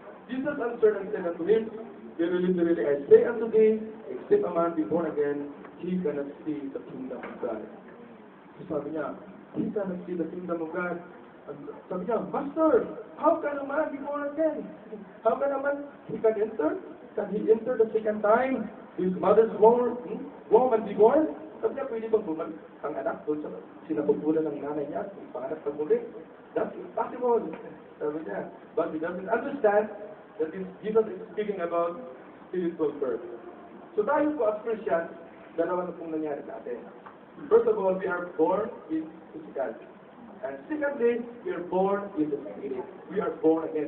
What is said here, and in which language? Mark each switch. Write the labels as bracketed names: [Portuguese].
[English] Jesus answered and said unto him, Verily, verily, I say unto thee, except a man be born again, he cannot see the kingdom of God. So sabi niya, he cannot see the kingdom of God. Sabi niya, Master, how can a man be born again? How can a man, he can enter? Can he enter the second time? His mother's womb and be born? [Filipino] Sabi niya, pwede bang bumalik ang anak doon sa sinapupulan ng nanay niya, panganak pag muli? [English] That's impossible. Sabi niya, but he doesn't understand that Jesus is speaking about spiritual birth. So tayo po as Christians, [Filipino] dalawa na pong nangyari sa atin. [English] First of all, we are born in physical. And secondly, we are born in the spirit. We are born again.